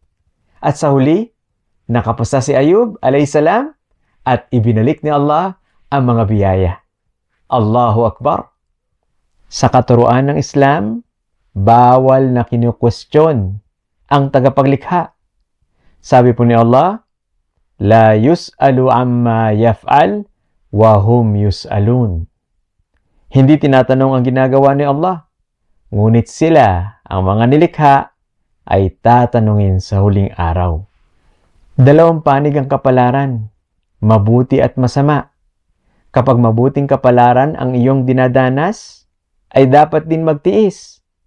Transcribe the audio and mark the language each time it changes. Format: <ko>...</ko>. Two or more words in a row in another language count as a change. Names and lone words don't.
<tl>At sa huli, nakapasa si Ayub, alayhisalam, at ibinalik ni Allah ang mga biyaya.</tl> <ar>الله أكبر.</ar> <tl>Sa katuruan ng Islam, bawal na kinukwestiyon ang tagapaglikha. Sabi po ni Allah,</tl> <ar>لا يسأل عما يفعل، وهم يسألون.</ar> <tl>Hindi tinatanong ang ginagawa ni Allah. Ngunit sila, ang mga nilikha, ay tatanungin sa huling araw. Dalawang panig ang kapalaran, mabuti at masama. Kapag mabuting kapalaran ang iyong dinadanas, ay dapat din magtiis.</tl>